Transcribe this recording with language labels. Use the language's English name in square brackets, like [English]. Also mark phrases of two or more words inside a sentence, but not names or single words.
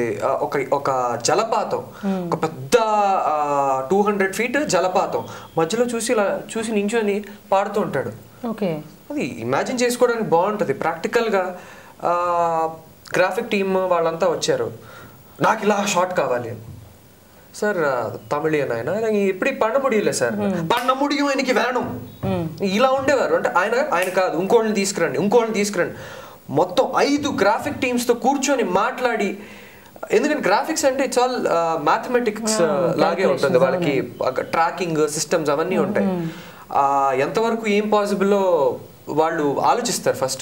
[Telugu] ఒక జలపాతం, ఒక పెద్ద 200 feet జలపాతం మధ్యలో చూసి నించొని పాడుతూ ఉంటాడు. అది ఇమాజిన్ చేసుకోవడానికి బాగుంటుంది. ప్రాక్టికల్ గా [English] graphic team [Telugu] వాళ్ళంతా వచ్చారు, నాకు ఇలా షాట్ కావాలి అని. சார் తమిళియన్ ఆయన ఇప్పుడు [Tamil] பண்ண முடியல [Telugu] సార్ [Tamil] பண்ண முடியும் எனக்கு வேணும் [Telugu] ఇలా ఉండేవారు. అంటే ఆయన కాదు, ఇంకోళ్ళని తీసుకురండి. మొత్తం 5 [English] graphic teamsతో [Telugu] కూర్చొని మాట్లాడి, ఎందుకంటే గ్రాఫిక్స్ అంటే [English] it's all mathematics [Telugu] లాగే ఉంటుంది, వాళ్ళకి [English] tracking systems [Telugu] అవన్నీ ఉంటాయి. ఎంతవరకు ఏం పాసిబుల్లో వాళ్ళు ఆలోచిస్తారు ఫస్ట్.